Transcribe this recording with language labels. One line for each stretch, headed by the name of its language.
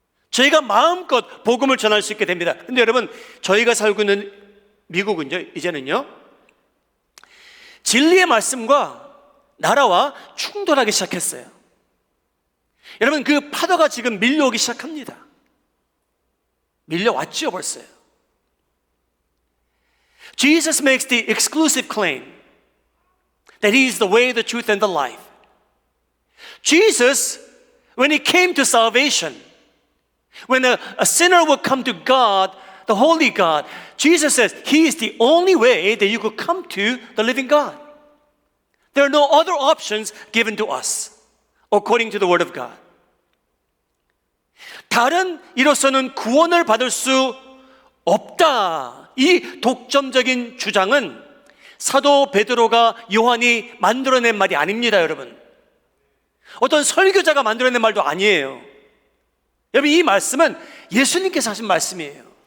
Korean: 저희가 마음껏 복음을 전할 수 있게 됩니다. 근데 여러분, 저희가 살고 있는 미국은요, 이제는요, 진리의 말씀과 나라와 충돌하기 시작했어요. 여러분, 그 파도가 지금 밀려오기 시작합니다. 밀려왔죠, 벌써요.
English: Jesus makes the exclusive claim that He is the way, the truth, and the life. Jesus, when He came to salvation, when a sinner would come to God, the holy God, Jesus says He is the only way that you could come to the living God. There are no other options given to us according to the Word of God.
Korean: 다른 이로서는 구원을 받을 수 없다. 이 독점적인 주장은 사도 베드로가 요한이 만들어낸 말이 아닙니다, 여러분. 어떤 설교자가 만들어낸 말도 아니에요. 여러분, 이 말씀은 예수님께서 하신 말씀이에요.